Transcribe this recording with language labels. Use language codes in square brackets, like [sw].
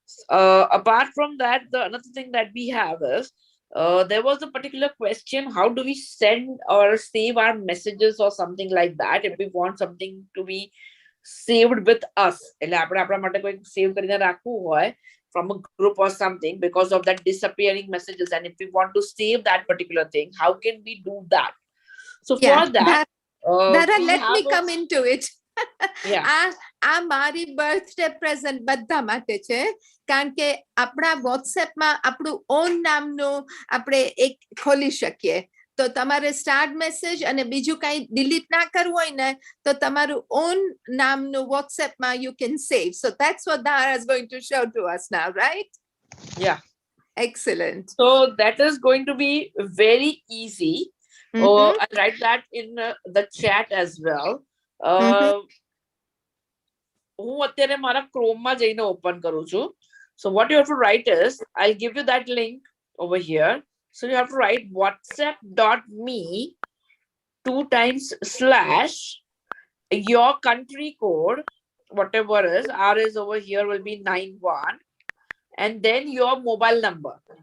[en] Apart from that, another thing that we have is there was a particular question: how do we send or save our messages or something like that if we want something to be saved with us? From a group or something because of that disappearing messages, and if we want to save that particular thing, how can we do that? So for that, Tara, let me come into it. Yeah. [gu] આ મારી birthday present બધા માટે છે કારણ કે આપણા વોટ્સએપમાં આપણું on નામનું આપણે એક ખોલી શકીએ તો તમારે સ્ટાર્ટ મેસેજ અને બીજું કાંઈ ડિલીટ ના કરવું હોય ને તો તમારું ઓન નામનું વોટ્સએપમાં [en] you can save. So that's what Dara is going to show to us now, right? Yeah. Excellent. So that is going to be very easy. Or I'll write that in the chat as well. [gu] હું અત્યારે મારા Chrome માં જઈને open કરું છું. [en] So what you have to write is, I'll give you that link over here. So you have to write whatsapp.me 2 / your country code, whatever is, R is over here will be 91, and then your mobile number.